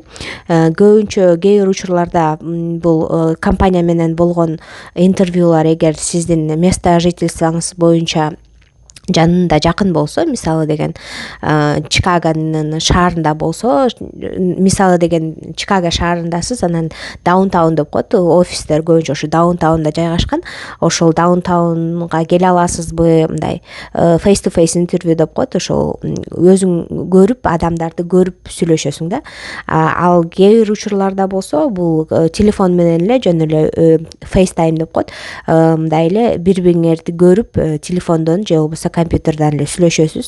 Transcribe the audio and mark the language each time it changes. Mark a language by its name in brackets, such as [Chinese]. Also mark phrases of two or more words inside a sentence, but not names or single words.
[Kyrgyz] Көбүнчө кээ бир учурларда бул компания менен болгон интервьюлар эгер сиздин [Russian] место жительствоңуз [Kyrgyz] боюнча жанында жакын болсо, мисалы деген Чикагонун шаарында болсо, мисалы деген Чикаго шаарындасыз, анан даунтаун деп коет, офистер көбүнчө ошо даунтаунда жайгашкан. Ошол даунтаунга келе аласызбы, мындай [English] face to face [Kyrgyz] интервью деп коет. Ошол өзүң көрүп, адамдарды көрүп сүйлөшөсүң да. Ал кээ бир учурларда болсо, бул телефон менен эле жөн эле FaceTime деп коет. Мындай эле бири-бириңерди көрүп, телефондон же болбосо компьютерден эле сүйлөшөсүз.